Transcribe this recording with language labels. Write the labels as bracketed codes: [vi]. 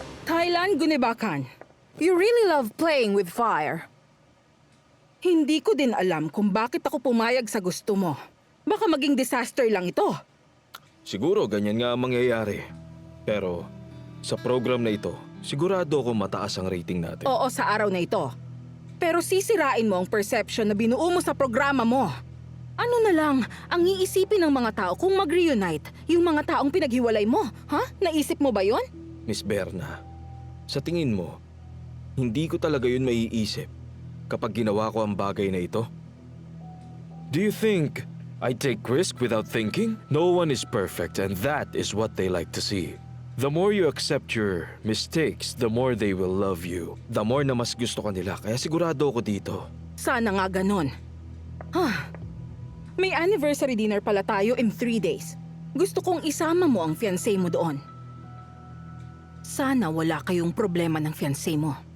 [en] Thailand Gunibakan, you really love playing with fire. [tl] Hindi ko din alam kung bakit ako pumayag sa gusto mo. Baka maging disaster lang ito. Siguro ganyan nga ang mangyayari. Pero sa program na ito, sigurado ako mataas ang rating natin. Oo, sa araw na ito. Pero sisirain mo ang perception na binuo mo sa programa mo. Ano na lang ang iisipin ng mga tao kung mag-reunite yung mga taong pinaghiwalay mo? Ha? Naisip mo ba yon? Miss Berna, sa tingin mo, hindi ko talaga yun maiisip kapag ginawa ko ang bagay na ito? [en] Do you think I take risk without thinking? No one is perfect and that is what they like to see. The more you accept your mistakes, the more they will love you. The more [tl] na mas gusto ka nila, kaya sigurado ako dito. Sana nga ganon. May [en] anniversary dinner [tl] pala tayo [en] in 3 days. [tl] Gusto kong isama mo ang fiancé mo doon. Sana wala kayong problema ng fiancé mo.